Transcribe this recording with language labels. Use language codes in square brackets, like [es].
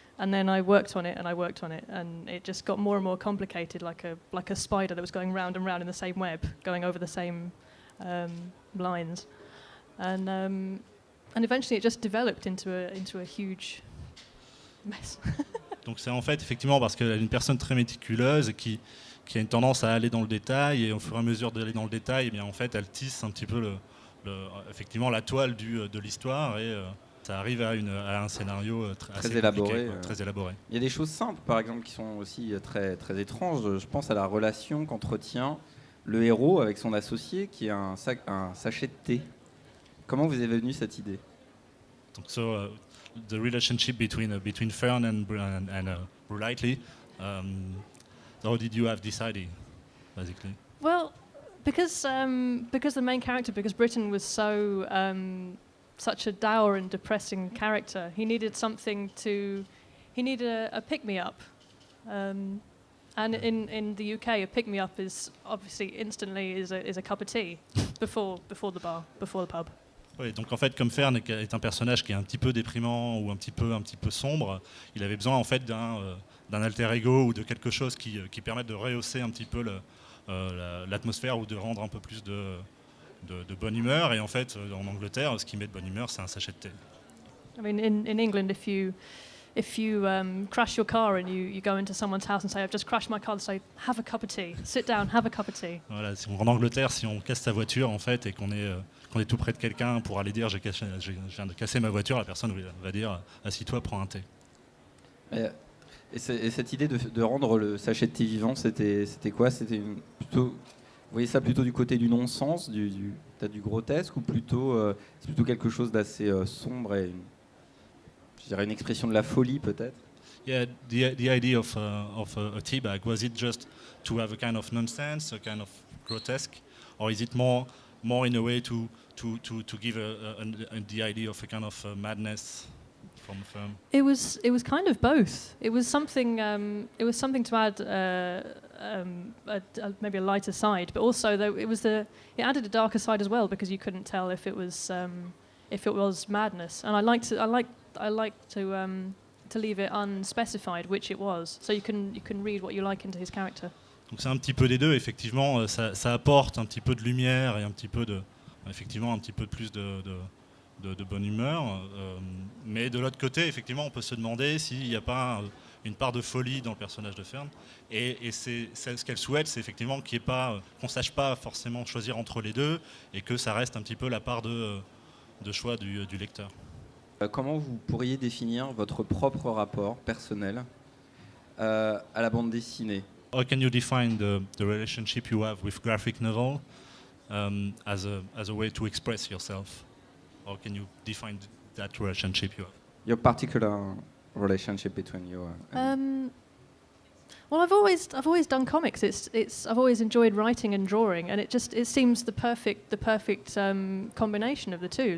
[en] And then I worked on it, and it just got more and more complicated, like a spider that was going round and round in the same web, going over the same lines, and eventually it just developed into a huge mess. [fr] Donc c'est en fait effectivement parce qu'elle est une personne très méticuleuse et qui a une tendance à aller dans le détail, et au fur et à mesure d'aller dans le détail, eh bien en fait elle tisse un petit peu effectivement la toile de l'histoire et ça arrive à un scénario très élaboré. Très élaboré. Il y a des choses simples, par exemple, qui sont aussi très, très étranges. Je pense à la relation qu'entretient le héros avec son associé, qui est un sachet de thé. Comment vous est venue cette idée? [en] Donc, the relationship between Fern and Brightly. How did you have decided, basically? Well, because the main character, because Britain was such a dour and depressing character, he needed a pick-me-up. And in the UK, a pick-me-up is obviously instantly is a cup of tea before the bar, before the pub. [fr] Oui, donc en fait, comme Fern est un personnage qui est un petit peu déprimant ou un petit peu sombre, il avait besoin en fait d'un alter ego ou de quelque chose qui permette de rehausser un petit peu l'atmosphère ou de rendre un peu plus de bonne humeur. Et en fait, en Angleterre, ce qui met de bonne humeur, c'est un sachet de thé. [en] I mean, in England, if you crash your car and you go into someone's house and say, "I've just crashed my car," they say, "Have a cup of tea. Sit down, have a cup of tea." [fr] Voilà, en Angleterre, si on casse sa voiture en fait et qu'on est tout près de quelqu'un pour aller dire je viens de casser ma voiture, la personne va dire assis-toi, prends un thé. Et cette idée de rendre le sachet de thé vivant, c'était quoi? C'était plutôt, vous voyez ça plutôt du côté du non-sens, peut-être du grotesque, ou plutôt c'est plutôt quelque chose d'assez sombre et je dirais une expression de la folie peut-être? [en] Yeah, the idea of a tea bag, was it just to have a kind of nonsense, a kind of grotesque, or is it more in a way to give the idea of a kind of madness from the film? It was kind of both. It was something to add maybe a lighter side, but also though it added a darker side as well, because you couldn't tell if it was madness, and I like to leave it unspecified which it was, so you can read what you like into his character. [fr] Donc c'est un petit peu des deux, effectivement, ça apporte un petit peu de lumière et un petit peu plus de bonne humeur, mais de l'autre côté, effectivement, on peut se demander s'il n'y a pas une part de folie dans le personnage de Fern. Et c'est ce qu'elle souhaite, c'est effectivement qu'on ne sache pas forcément choisir entre les deux et que ça reste un petit peu la part de choix du lecteur. Comment vous pourriez définir votre propre rapport personnel à la bande dessinée? [en] How can you define the relationship you have with graphic novel as a way to express yourself? How can you define that relationship you have? Your particular relationship between you and Well, I've always done comics. I've always enjoyed writing and drawing, and it seems the perfect combination of the two.